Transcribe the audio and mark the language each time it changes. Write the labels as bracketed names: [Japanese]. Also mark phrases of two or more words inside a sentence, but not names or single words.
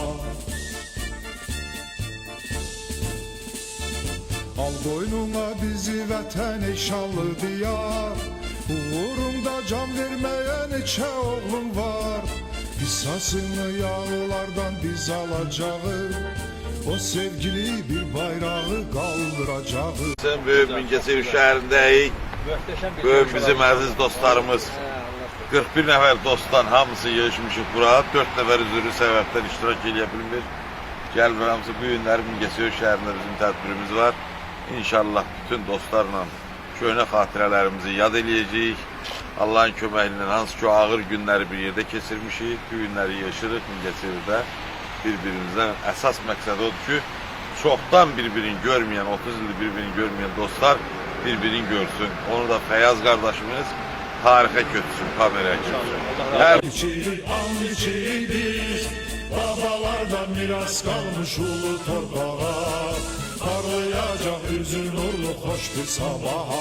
[Azerbaijani] Al boynuna bizi vətən ey şanlı diyar. Uğrunda can vermeye neçə oğlum var. Qisasını yağlardan biz alacağız. [Turkish] O sevgili bir bayrağı kaldıracağız. [Azerbaijani] Böyük Mingəçevir şəhərindəyik. Böyük bizim əziz dostlarımız 41 nəfər dostdan hamısı yığışmışıq bura. 4 nəfər üzrü səbəbdən iştirak edə bilmir. Gəlmir hamısı bu günləri Mingəçevir şəhərində bizim tədbirimiz var. İnşallah bütün dostlarla köhnə xatirələrimizi yad eləyəcəyik. Allah'ın köməkliğinden hansı ki o ağır günləri bir yerdə keçirmişik. Bu günləri yaşırıq Mingəçevirdə. Birbirimizden əsas məqsəd odur ki, çoxdan birbirini görməyən, 30 ildir birbirini görməyən dostlar birbirini görsün. Onu da Feyyaz kardeşimiz tarixə götürsün, kameraya götürsün. [Turkish] İçirik biz, babalardan miras kalmış ulu torpağa. Parlayacak üzün nurlu hoş bir sabaha.